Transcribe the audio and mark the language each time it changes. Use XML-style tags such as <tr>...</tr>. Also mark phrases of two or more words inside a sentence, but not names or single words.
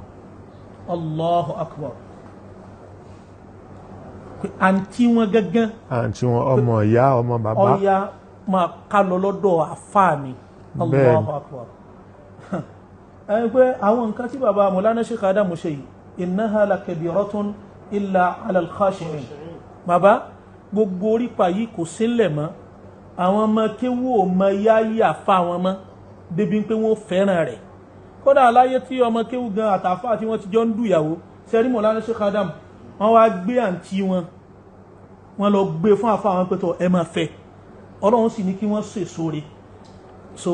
<ar>الله أكبر.</ar> <yo>Àǹtí wọn gángan. Àǹtí wọn ọmọ ìyá ọmọ bàbá. Ọya máa ká lọ lọ́dọ̀ àfáà mi.</yo> <ar>الله أكبر.</ar> <yo>Ẹni pé àwọn nǹkan tí bàbá Mawlana Sheikh Adam ṣe yìí,</yo> <ar>إنها لكبيرة إلا على الخاشعين.</ar> <yo>Bàbá gbogbo orípa yìí kò sílẹ̀ mọ́. Àwọn ọmọ kéwú ò mọ yáyí àfáà wọn mọ́ débi pé wọ́n fẹ́ràn rẹ̀. Kódà aláyé tí ọmọ kéwú gan àtàfáà tí wọ́n ti jọ ń dùyàwó sẹ́rí Mawlana Sheikh Adam wọ́n wá gbé àǹtí wọn wọ́n lọ gbé fún àfáà wọn pẹ́tọ̀ ẹ máa fẹ́ Ọlọ́run sì ní kí wọ́n ṣe sóre so</yo>